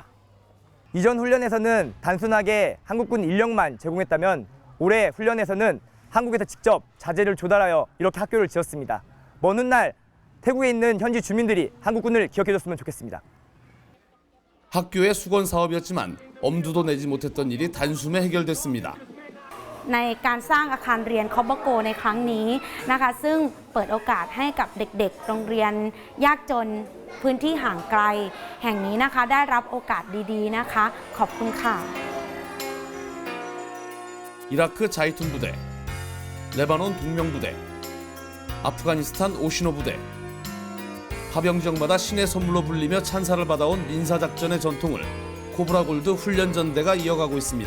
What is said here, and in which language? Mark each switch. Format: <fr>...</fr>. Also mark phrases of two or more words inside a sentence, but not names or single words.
<ko>이전 훈련에서는 단순하게 한국군 인력만 제공했다면 올해 훈련에서는 한국에서 직접 자재를 조달하여 이렇게 학교를 지었습니다. 먼 훗날 태국에 있는 현지 주민들이 한국군을 기억해줬으면 좋겠습니다. 학교의 수건 사업이었지만 엄두도 내지 못했던 일이 단숨에 해결됐습니다.</ko> <th>ในการสร้างอาคารเรียนคอบบโกในครั้งนี้นะคะซึ่งเปิดโอกาสให้กับเด็กๆโรงเรียนยากจนพื้นที่ห่างไกลแห่งนี้นะคะได้รับโอกาสดีๆนะคะขอบคุณค่ะ</th> <ko>이라크 자이툰 부대, 레바논 동명 부대, 아프가니스탄 오시노 부대. 파병 지역마다 신의 선물로 불리며 찬사를 받아온 민사작전의 전통을 코브라 골드 훈련전대가 이어가고 있습니다.</ko>